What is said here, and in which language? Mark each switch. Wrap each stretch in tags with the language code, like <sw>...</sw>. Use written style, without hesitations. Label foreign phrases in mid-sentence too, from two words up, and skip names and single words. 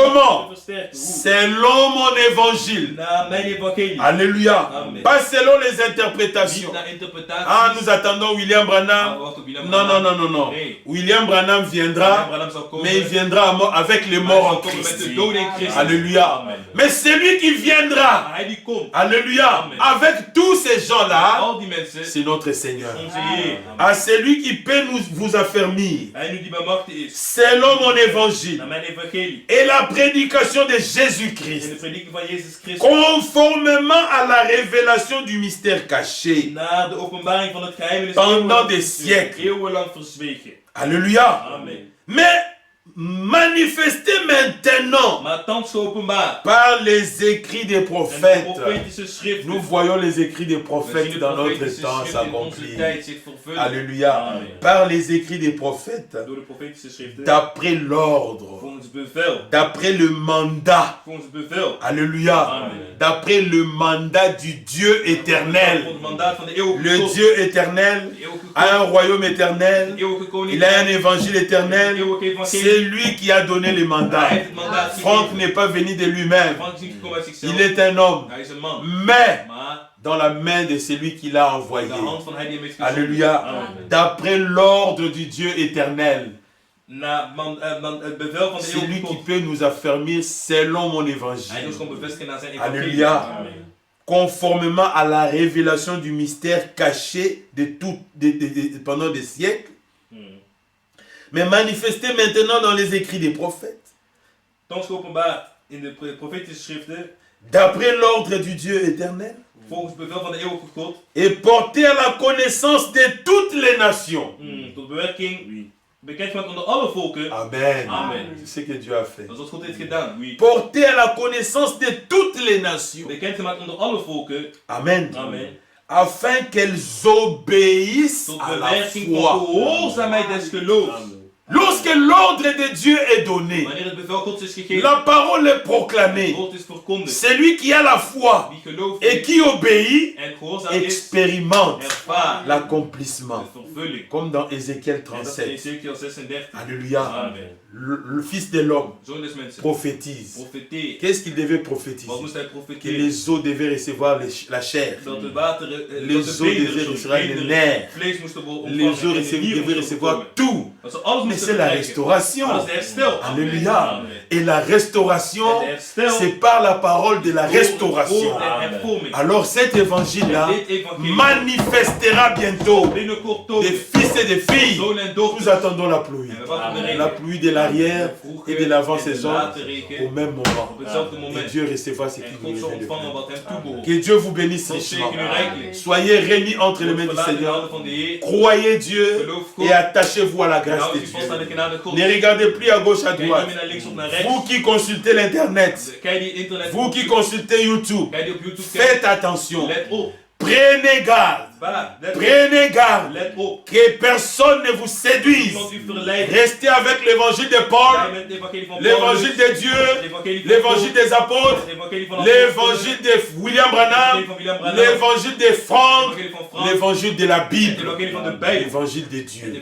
<fr>Comment?</fr> <nl>macht versterkt. Hoe?</nl> <fr>Selon mon évangile.</fr> <nl>Naar mijn evangelie.</nl> <fr>Alléluia.</fr> <nl>Amen.</nl> <fr>Pas selon les</fr> <nl>Niet</nl> <fr>interprétations.</fr> <nl>naar interpretaties.</nl> <fr>Ah, nous attendons William</fr> <nl>Maar we</nl> <fr>Branham.</fr> <nl>wachten op William</nl> <fr>Non, non,</fr> <nl>Branham.</nl> <fr>non, non, non.</fr> <nl>Nee.</nl> <fr>William Branham</fr> <nl>William</nl> <fr>viendra,</fr> <nl>Branham zal komen.</nl> <fr>mais il viendra avec les</fr> <nl>Maar</nl> <fr>morts</fr> <nl>hij</nl> <fr>en</fr> <nl>zal komen met</nl> <fr>Christ.</fr> <nl>de doden in Christus.</nl> <fr>Alléluia.</fr> <nl>Amen.</nl> <fr>Mais celui qui viendra,</fr> <nl>Maar hij die komt.</nl> <fr>alléluia,</fr> <nl>Amen.</nl> <fr>avec tous ces gens-là,</fr> <nl>Al die mensen.</nl> <fr>c'est notre Seigneur.</fr> <nl>Onze Heer.</nl> <fr>À celui qui peut vous affermir,</fr> <nl>Hij nu die bij macht is.</nl> <fr>selon mon évangile,</fr> <nl>Naar mijn evangelie.</nl> <fr>et la prédication de</fr> <nl>In de</nl> <fr>Jésus-Christ,</fr> <nl>prediking van Jezus Christus.</nl> <fr>conformément à la révélation du mystère caché,</fr> <nl>Naar de openbaring van het geheimenis.</nl> <fr>pendant des siècles.</fr> <nl>Eeuwenlang verzwegen.</nl> <fr>Alléluia.</fr> <nl>Amen.</nl> <fr>Mais manifesté maintenant</fr> <nl>Maar thans geopenbaard.</nl> <fr>par les écrits des</fr> <nl>En de</nl> <fr>prophètes.</fr> <nl>profetische schriften.</nl> <fr>Nous voyons les écrits des</fr> <nl>We zien</nl> <fr>prophètes</fr> <nl>de</nl> <fr>dans notre</fr> <nl>profetische</nl> <fr>temps</fr> <nl>schriften in onze</nl> <fr>s'accomplir.</fr> <nl>tijd zich vervullen.</nl> <fr>Alléluia.</fr> <nl>Amen.</nl> <fr>Par les écrits des prophètes,</fr> <nl>Door de profetische schriften.</nl> <fr>d'après l'ordre,</fr> <nl>Volgens bevel.</nl> <fr>d'après le mandat.</fr> <nl>Volgens bevel.</nl> <fr>Alléluia.</fr> <nl>Amen.</nl> <fr>D'après le mandat du Dieu éternel.</fr> <nl>Volgens het mandaat van de eeuwige</nl> <fr>Le</fr> <nl>God.</nl> <fr>Dieu éternel</fr> <nl>De eeuwige</nl> <fr>a un</fr> <nl>God.</nl> <fr>royaume éternel.</fr> <nl>De eeuwige koning.</nl> <fr>Il a un évangile</fr> <nl>De</nl> <fr>éternel.</fr> <nl>eeuwige evangelie.</nl> <fr>C'est lui qui a donné les</fr> <nl>Hij</nl> <fr>mandats.</fr> <nl>heeft het mandaat</nl> <fr>Franck</fr> <nl>gegeven.</nl> <fr>n'est pas venu de lui-même.</fr> <nl>Frank is niet gekomen uit zichzelf.</nl> <fr>Il est un homme.</fr> <nl>Hij is een man.</nl> <fr>Mais</fr> <nl>Maar</nl> <fr>dans la main de celui qui l'a envoyé.</fr> <nl>in de hand van hij die hem heeft gezonden.</nl> <fr>Alléluia.</fr> <nl>Amen.</nl> <fr>D'après l'ordre du Dieu éternel.</fr> <nl>Na het bevel van de</nl> <fr>C'est</fr> <nl>eeuwige</nl> <fr>lui qui</fr> <nl>God.</nl> <fr>peut nous affermir selon mon</fr> <nl>Hij doet</nl> <fr>évangile.</fr> <nl>gewoon bevestigen naar zijn evangelie.</nl> <fr>Alléluia.</fr> <nl>Amen.</nl> <fr>Conformément à la révélation du mystère caché pendant des siècles. Mais manifesté maintenant dans les écrits des prophètes.</fr> <nl>Thans geopenbaard in de profetische schriften.</nl> <fr>D'après l'ordre du Dieu éternel.</fr> <nl>Volgens bevel van de eeuwige God.</nl> <fr>Et porté à la connaissance de toutes les nations.</fr> <nl>Tot bewerking. Bekend gemaakt onder alle volken. Amen. Amen.</nl> <fr>C'est ce que Dieu a fait.</fr> <nl>Dat is wat God heeft gedaan.</nl> <fr>Oui. Porté à la connaissance de toutes les nations.</fr> <nl>Bekend gemaakt onder alle volken. Amen. Amen.</nl> <fr>Afin qu'elles obéissent</fr> <nl>Tot</nl> <fr>à la</fr> <nl>bewerking van</nl> <fr>foi.</fr> <nl>gehoorzaamheid des geloofs.</nl> <fr>Lorsque l'ordre de Dieu est donné,</fr> <nl>Wanneer het bevel Gods is gegeven.</nl> <fr>la parole est proclamée.</fr> <nl>God is verkondigd.</nl> <fr>Celui qui a la foi</fr> <nl>Wie gelooft</nl> <fr>et qui obéit</fr> <nl>en gehoorzaam is.</nl> <fr>expérimente</fr> <nl>Ervaart</nl> <fr>l'accomplissement.</fr> <nl>de vervulling.</nl> <fr>Comme dans Ézéchiel</fr> <nl>En dat is</nl> <fr>37.</fr> <nl>Ezekiel 36.</nl> <fr>Alléluia.</fr> <nl>Amen.</nl> <fr>Le Fils de l'homme</fr> <nl>Zoon des mensen.</nl> <fr>prophétise.</fr> <nl>Profeteer.</nl> <fr>Qu'est-ce qu'il devait prophétiser?</fr> <nl>Wat moest hij</nl> <fr>Que</fr> <nl>profeteren?</nl> <fr>les eaux devaient recevoir la chair.</fr> <nl>Dat de wateren,</nl> <fr>Les eaux devaient recevoir les nerfs.</fr> <nl>vlees moesten worden</nl> <fr>Les</fr> <nl>ontvangen.</nl> <fr>eaux</fr> <nl>En de nieren</nl> <fr>devaient</fr> <nl>moesten</nl> <fr>recevoir</fr> <nl>komen.</nl> <fr>tout.</fr> <nl>Dat ze alles</nl> <fr>Mais</fr> <nl>moesten</nl> <fr>c'est la</fr> <nl>bereiken.</nl> <fr>restauration.</fr> <nl>Dat is de herstel.</nl> <fr>Alléluia.</fr> <nl>Amen.</nl> <fr>Et la restauration,</fr> <nl>Het herstel.</nl> <fr>c'est par la parole de la restauration.</fr> <nl>Door de hervorming.</nl> <fr>Alors cet évangile-là</fr> <nl>Dit evangelie.</nl> <fr>manifestera bientôt</fr> <nl>Binnenkort</nl> <fr>des</fr> <nl>tonen.</nl> <fr>fils et des filles.</fr> <nl>Zonen en</nl> <fr>Nous</fr> <nl>dochters.</nl> <fr>attendons la pluie.</fr> <nl>En we wachten op de</nl> <fr>La</fr> <nl>regen.</nl> <fr>pluie de l'arrière et de l'avant-saison</fr> <nl>later regen.</nl> <fr>au même moment.</fr> <nl>Op hetzelfde</nl> <fr>Et</fr> <nl>moment.</nl> <fr>Dieu recevra ce</fr> <nl>En</nl> <fr>qui</fr> <nl>God</nl> <fr>lui</fr> <nl>zal</nl> <fr>est</fr> <nl>ontvangen</nl> <fr>donné.</fr> <nl>wat hem toebehoort.</nl> <fr>Que Dieu vous bénisse</fr> <nl>God</nl> <fr>richement.</fr> <nl>zegen u rijkelijk.</nl> <fr>Soyez réunis entre les mains du</fr> <nl>Verlaat in de</nl> <fr>Seigneur.</fr> <nl>handen van de Heer.</nl> <fr>Croyez Dieu</fr> <nl>Geloof God.</nl> <fr>et attachez-vous à la grâce</fr> <nl>Houd</nl> <fr>de</fr> <nl>u</nl> <fr>Dieu.</fr> <nl>vast aan de genade God.</nl> <fr>Ne regardez plus à gauche, à</fr> <nl>Kijk niet</nl> <fr>droite.</fr> <nl>meer naar links of naar rechts.</nl> <fr>Vous qui consultez l'internet,</fr> <nl>Kijk die internet.</nl> <fr>vous qui consultez YouTube,</fr> <nl>Kijk die op YouTube kijkt.</nl> <fr>faites attention.</fr> <nl>Let op.</nl> <fr>Prenez garde Prenez garde que personne ne vous séduise. Restez avec l'évangile de Paul, l'évangile de Dieu, l'évangile des apôtres, l'évangile de William Branham, l'évangile de Franck, l'évangile de la Bible, l'évangile de Dieu.</fr>